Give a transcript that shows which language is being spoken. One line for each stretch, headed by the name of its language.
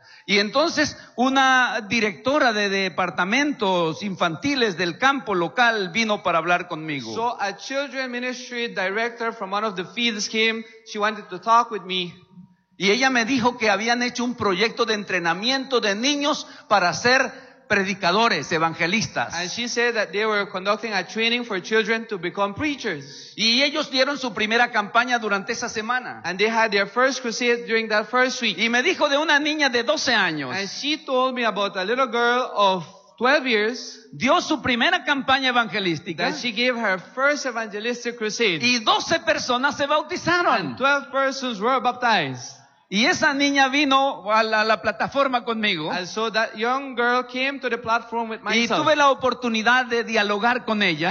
Spanish: Y entonces una directora de departamentos infantiles del campo local vino para hablar conmigo.
English: So a children ministry director from one of the fields came. She wanted to talk with me.
Spanish: Y ella me dijo que habían hecho un proyecto de entrenamiento de niños para ser predicadores, evangelistas.
English: And she said that they were conducting a training for children to become preachers.
Spanish: Y ellos dieron su primera campaña durante esa semana.
English: And they had their first crusade during that first week.
Spanish: Y me dijo de una niña de 12 años.
English: And she told me about a little girl of 12 years.
Spanish: Dio su primera campaña evangelística.
English: That she gave her first evangelistic crusade.
Spanish: Y 12 personas se bautizaron.
English: And 12 persons were baptized.
Spanish: Y esa niña vino a la plataforma conmigo.
English: And so that young girl came to the platform with myself.
Spanish: Y tuve la oportunidad de dialogar con ella.